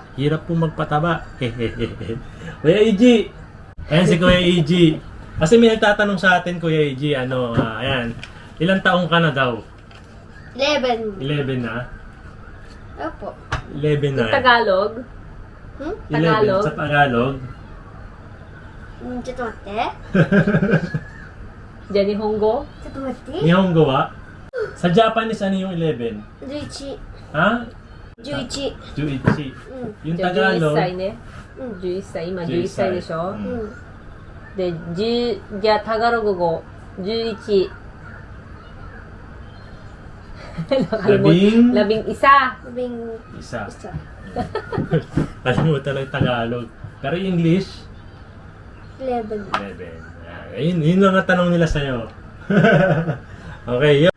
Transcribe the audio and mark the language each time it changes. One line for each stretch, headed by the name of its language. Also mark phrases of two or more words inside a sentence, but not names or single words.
Filipino: Hirap po magpataba. Kuya EG! Ayan si Kuya EG. Kasi may nagtatanong sa atin, Kuya EG, ayan. Ilang taong ka na daw? 11. 11 na? Opo. 11 na. Yung Tagalog? 11 Tagalog? sa Tagalog.
Japanese: ちょっと待って。
Filipino: Jenny Hongo?
Japanese: ちょっと待って。日本語は?
Filipino: Sa Japanese, ano yung 11? 11。 Ha? 11。
Japanese: Juichi. うん。
Filipino: Yung 11 Tagalog,
Japanese: 歳ね。うん。 11歳。今 11 11歳でしょ、うんうん。で、10、じゃあタガログ語、11。
Filipino: labing Labing isa. 瓶 isa. isa。 Kalimutan lang Tagalog. Pero yung English, 11. 11. Yun lang ang tanong nila sa'yo. Okay, yun.